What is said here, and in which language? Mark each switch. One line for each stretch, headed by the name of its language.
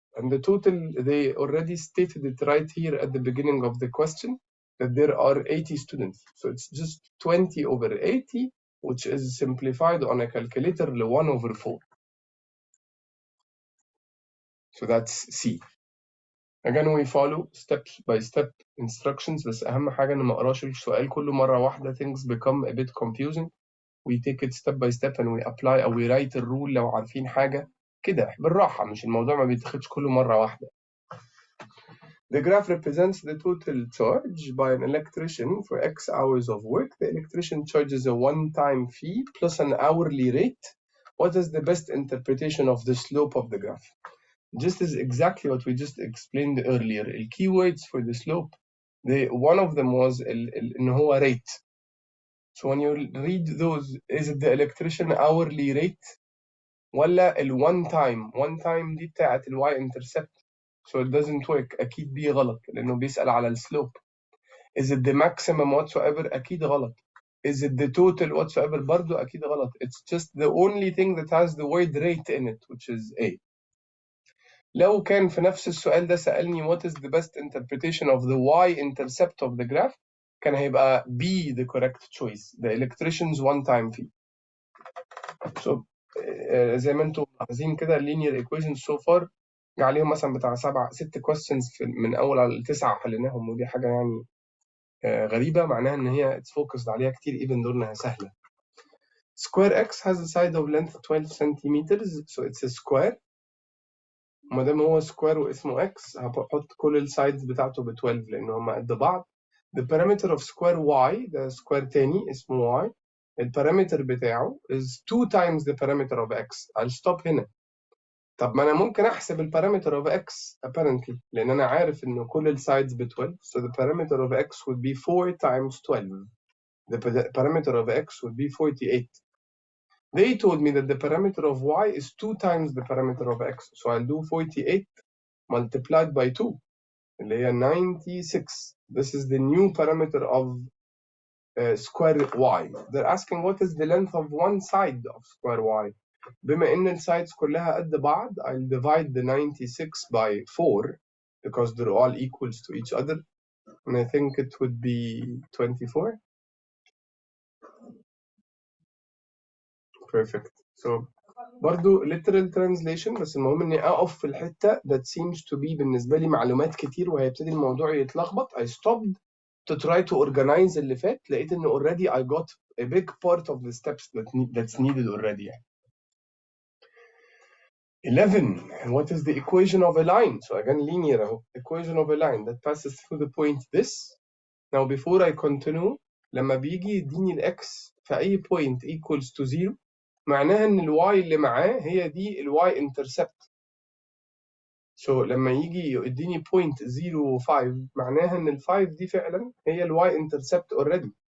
English: And the total, they already stated it right here at the beginning of the question, that there are 80 students. So it's just 20 over 80, which is simplified on a calculator to 1 over 4. So that's C. Again, we follow step by step instructions.
Arabic: بس أهم حاجة إن ما أقراش السؤال كله مرة واحدة.
English: Things become a bit confusing. We take it step by step and we apply أو we write
Arabic: الرول لو عارفين حاجة كده بالراحة. مش الموضوع ما بيتاخدش كله مرة واحدة.
English: The graph represents the total charge by an electrician for X hours of work. The electrician charges a one-time fee plus an hourly rate. What is the best interpretation of the slope of the graph? Just is exactly what we just explained earlier. The keywords for the slope, one of them was
Arabic: إن هو
English: rate. So when you read those, is it the electrician hourly rate
Arabic: ولا
English: one time
Arabic: دي بتاعت
English: y intercept? So it doesn't work.
Arabic: أكيد B غلط لأنه بيسأل على السلوب.
English: Is it the maximum whatsoever?
Arabic: أكيد غلط.
English: Is it the total whatsoever?
Arabic: برضو أكيد غلط.
English: It's just the only thing that has the word rate in it, which is A.
Arabic: لو كان في نفس السؤال ده سألني
English: what is the best interpretation of the y-intercept of the graph
Arabic: كان هيبقى
English: B the correct choice. The electrician's one-time fee.
Arabic: So زي ما انتم ملاحظين كده
English: linear equations so far
Arabic: عليهم مثلا بتاع 6 questions من أول على 9 حليناهم ودي حاجة يعني غريبة معناها إن هي
English: it's focused
Arabic: عليها كتير
English: even though
Arabic: إنها سهلة.
English: Square x has a side of length 12 centimeters so it's a square.
Arabic: وما دام هو سكوير واسمه x هحط كل السايدز بتاعته ب 12 لان هم قد بعض.
English: The parameter of square y
Arabic: ده سكوير تاني اسمه y. البارامتر بتاعه
English: is 2 times the parameter of x. I'll stop
Arabic: هنا. طب ما انا ممكن احسب البارامتر
English: of x apparently
Arabic: لان انا عارف ان كل السايدز ب
English: 12 so the parameter of x would be 4 times 12. The parameter of x would be 48. They told me that the parameter of y is 2 times the parameter of x. So I'll do 48 multiplied by 2
Arabic: اللي هي
English: 96. This is the new parameter of square y. They're asking what is the length of one side of square y.
Arabic: بما إن الsides كلها قد بعض
English: I'll divide the 96 by 4 because they're all equals to each other and I think it would be 24. Perfect.
Arabic: So برضو
English: literal translation
Arabic: بس المهم اني اقف في الحته
English: that seems to be
Arabic: بالنسبه لي معلومات كتير وهيبتدي الموضوع يتلخبط.
English: I stopped to try to organize اللي فات
Arabic: لقيت ان
English: already I got a big part of the steps that's needed already. 11. What is the equation of a line? So again linear
Arabic: اهو.
English: Equation of a line that passes through the point this. Now before I continue
Arabic: لما بيجي يديني الاكس في اي
English: point equals to 0
Arabic: معناها ان الواي اللي معاه هي دي الواي انترسبت. So لما يجي يديني 0.05 معناها ان ال5 دي فعلا هي الواي انترسبت already.